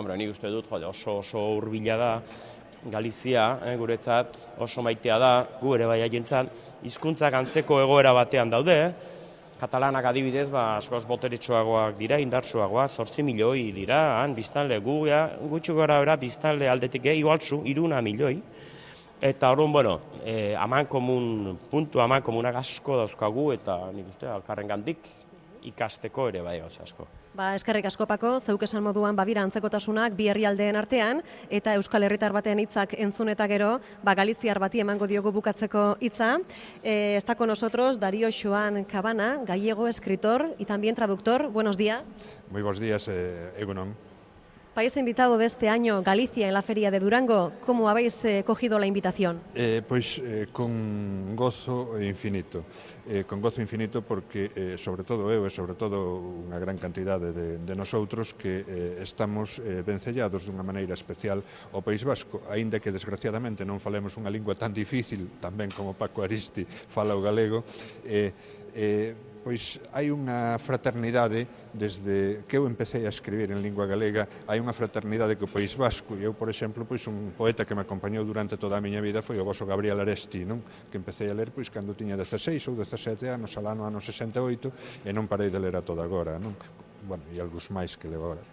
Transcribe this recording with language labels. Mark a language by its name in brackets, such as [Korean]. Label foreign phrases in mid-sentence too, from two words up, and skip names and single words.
[Basque] Nik uste dut, oso hurbila da, Galizia, guretzat oso maitea da, gu ere bai haientzat, hizkuntzak antzeko egoera batean daude, katalanak adibidez, askoz boteretsuagoak dira, indartsuagoak, 8 milioi dira, biztanle, gutxu gara bera, biztanle aldetik igualtzu, 3 milioi, eta orduan, aman komunak asko dauzkagu, eta nik uste, alkarren gandik ikasteko ere bai gauza asko. Eskerrik asko Paco, zeuk esan moduan babira antzekotasunak bi herrialdeen artean eta Euskal Herritar batean hitzak entzun eta gero, Galiziar bati emango diogu bukatzeko hitza. [Spanish] Está con nosotros Darío Xoán Cabana, gallego, escritor y también traductor. Buenos días. Muy buenos días, Egunon. País invitado de este año, Galicia, en la Feria de Durango. ¿Cómo habéis cogido la invitación? Con gozo infinito. [Galician] Con gozo infinito porque, sobre todo eu e sobre todo unha gran cantidade de nosotros que estamos vencellados dunha maneira especial ao País Vasco, aínda que desgraciadamente non falemos unha lingua tan difícil, tamén como Paco Aristi fala o galego, pois hai unha fraternidade, desde que eu empecé a escribir en lingua galega, hai unha fraternidade co País Vasco, e eu, por exemplo, un poeta que me acompañou durante toda a miña vida foi o voso Gabriel Aresti, que empecé a ler cando tiña 16 ou 17 anos, alá no ano 68, e non parei de ler a toda agora, e algúns máis que levo agora.